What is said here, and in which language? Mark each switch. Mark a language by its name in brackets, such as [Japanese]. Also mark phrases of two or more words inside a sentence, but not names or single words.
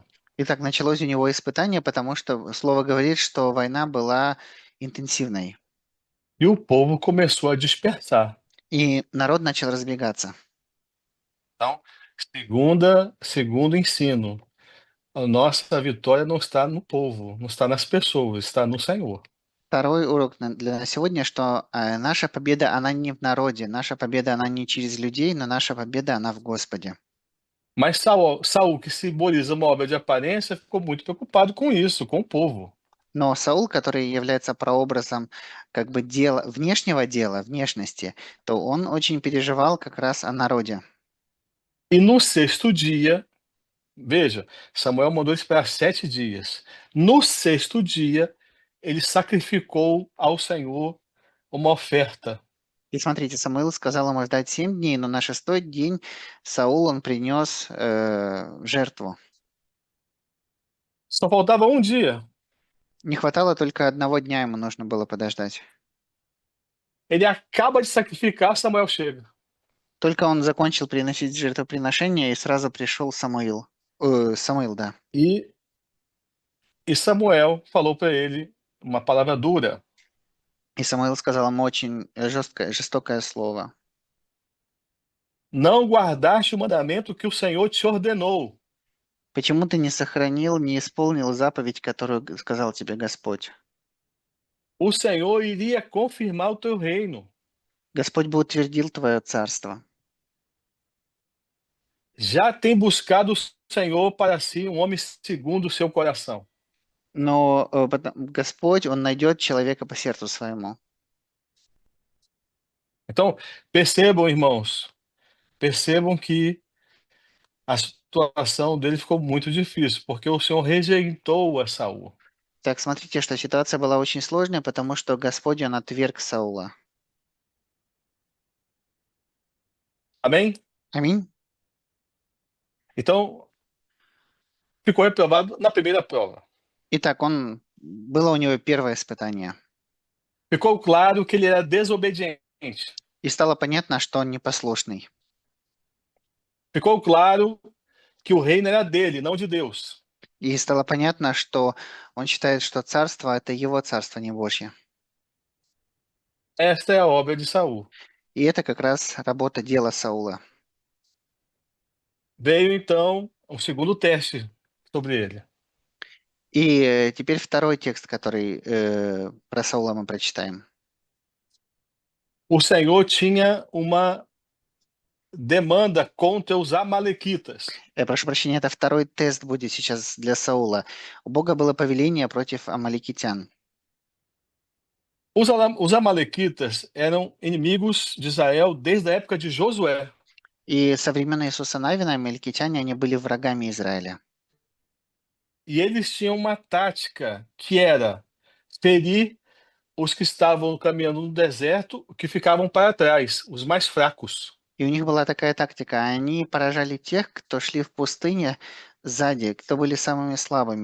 [Russian] Итак, началось у него испытание, потому что слово говорит, что война была интенсивной. [Portuguese] E o povo começou a dispersar. [Russian] И народ начал разбегаться. [Portuguese] Então, segundo ensino, a nossa vitória não está no povo, não está nas pessoas, está no Senhor. [Russian] Второй урок для нас сегодня, что наша победа, она не в народе, наша победа, она не через людей, но наша победа, она в Господе. [Portuguese] Mas Saul, que simboliza uma obra de aparência, ficou muito preocupado com isso, com o povo. [Russian] Но Саул, который является прообразом как бы дела, внешнего дела, внешности, то он очень переживал как раз о народе. [Portuguese] E no sexto dia, veja, Samuel mandou ele esperar 7 dias. No sexto dia, ele sacrificou ao Senhor uma oferta. [Russian] И смотрите, Самуил сказал ему ждать 7 дней, но на шестой день Саул он принес жертву. [Portuguese] Só faltava um dia. [Russian] Не хватало только одного дня, ему нужно было подождать. [Portuguese] Ele acaba de sacrificar, Samuel chega. [Russian] Только он закончил приносить жертвоприношение, и сразу пришел Самуил. Самуил, да. [Portuguese] E, e Samuel falou para ele uma palavra dura. [Russian] И Самуил сказал ему очень жестокое слово. [Portuguese] Não guardaste o mandamento que o Senhor te ordenou. [Russian] Почему ты не сохранил, не исполнил заповедь, которую сказал тебе Господь? [Portuguese] O Senhor iria confirmar o teu reino. [Russian] Господь бы утвердил твое царство. [Portuguese] Já tem buscado o Senhor para si um homem segundo o seu coração. [Russian] Но Господь, Он найдет человека по сердцу своему. [Portuguese] Então, percebam, irmãos, percebam que a situação dele ficou muito difícil, porque o Senhor rejeitou a Saul. [Russian] Так, смотрите, что ситуация была очень сложная, потому что Господь, Он отверг Саула. [Portuguese] Amém? [Russian] Аминь. [Portuguese] Então, ficou reprovado na primeira prova. [Russian] Итак, было у него первое испытание. [Portuguese] Ficou claro que ele era desobediente. [Russian] И стало понятно, что он непослушный. [Portuguese] Ficou claro que o reino era dele, não de Deus. [Russian] И стало понятно, что он считает, что царство – это его царство, не Божье. [Portuguese] Esta é a obra de Saul. [Russian] И это как раз работа дела Саула. [Portuguese] Veio então um segundo teste sobre ele. [Russian] И теперь второй текст, который про Саула мы прочитаем. [Portuguese] O Senhor tinha uma demanda contra os amalequitas. [Russian] Прошу прощения, это второй тест будет сейчас для Саула. У Бога было повеление против амаликитян. [Portuguese] Os amalequitas eram inimigos de Israel desde a época de Josué. [Russian] И со времен Иисуса Навина амаликитяне, они были врагами Израиля. [Portuguese] E eles tinham uma tática que era ferir os que estavam caminhando no deserto, que ficavam para trás, os mais fracos. [Russian] И у них была такая тактика. Они поражали тех, кто шли в пустыне сзади, кто были самыми слабыми.